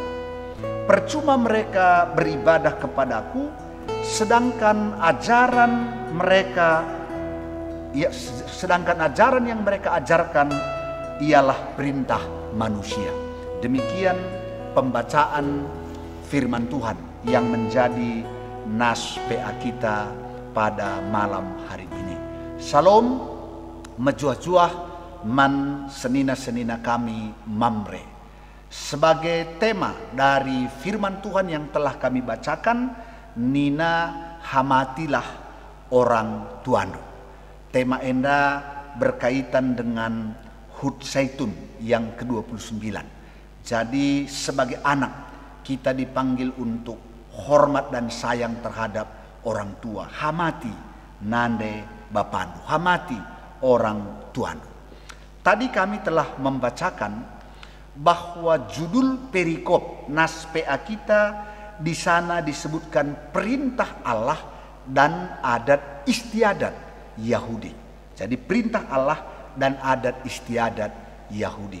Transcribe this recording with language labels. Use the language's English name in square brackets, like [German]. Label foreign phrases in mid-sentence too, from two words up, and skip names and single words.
[Indonesian] Percuma mereka beribadah kepadaku, sedangkan ajaran yang mereka ajarkan ialah perintah manusia." Demikian pembacaan firman Tuhan yang menjadi nas PA kita pada malam hari ini. [Batak Karo] Salam mejuah-juah man senina-senina kami Mamre. [Indonesian] Sebagai tema dari firman Tuhan yang telah kami bacakan, [Batak Karo] Nina hamatilah orang tuandu. [Indonesian] Tema enda berkaitan dengan Hud Zaitun yang ke-29. Jadi sebagai anak kita dipanggil untuk hormat dan sayang terhadap orang tua. [Batak Karo] Hamati nande bapandu, hamati orang tuandu. [Indonesian] Tadi kami telah membacakan bahwa judul perikop nas PA kita di sana disebutkan perintah Allah dan adat istiadat Yahudi. Jadi perintah Allah dan adat istiadat Yahudi.